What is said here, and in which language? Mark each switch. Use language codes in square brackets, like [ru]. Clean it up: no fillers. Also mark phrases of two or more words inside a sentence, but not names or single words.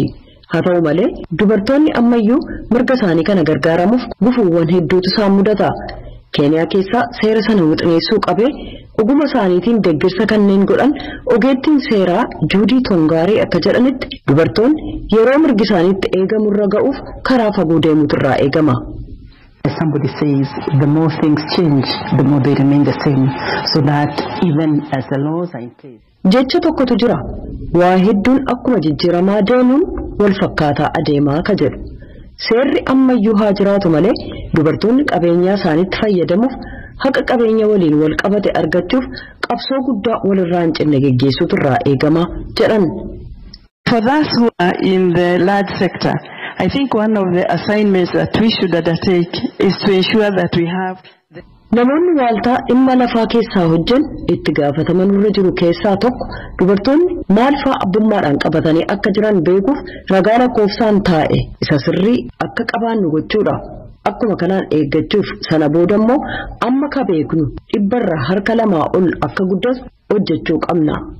[om] Haa ta'u malee dubartoonni ammayyuu mirga isaanii kana gargaaramuuf gufuuwwan hedduutu isaan mudata. Keeniyaa keessaa seera sana wixineessuu qabee oguma isaaniitiin deeggarsa kanneen godhan ogeettiin seeraa Juudii Tongaarii akka jedhanitti dubartoonni yeroo mirgi isaaniitti eegamurra ga'uuf karaa fagoo deemuutu irraa eegama. [en] Somebody says the more things change, the more they remain the same, so that even as the laws are in place. [om] Jecha tokkotu jira. Waa hedduun akkuma jijjiiramaa deemuun wal fakkaataa adeemaa ka jedhu. Seerri ammayyuu haa jiraatu malee dubartoonni qabeenyaa isaaniitti fayyadamuuf haqa qabeenya waliin wal qabate argachuuf qabsoo guddaa walirraa hin cinne geggeessuutu irraa eegama jedhan. [en] For those who are in the large sector, I think one of the assignments that we should undertake is to ensure that we have [om] namoonni waaltaa dhimma lafaa keessaa hojjan itti gaafataman irra jiru keessaa tokko dubartoonni maal fa'aa abbummaadhaan qabatanii akka jiran beekuuf ragaa lakkoofsaan taa'e isa sirrii akka qabaannu gochuudha. Akkuma kanaan eeggachuuf sana booda immoo amma ka beeknu dhibbarra harka 2 ol akka guddatu hojjechuu qabna.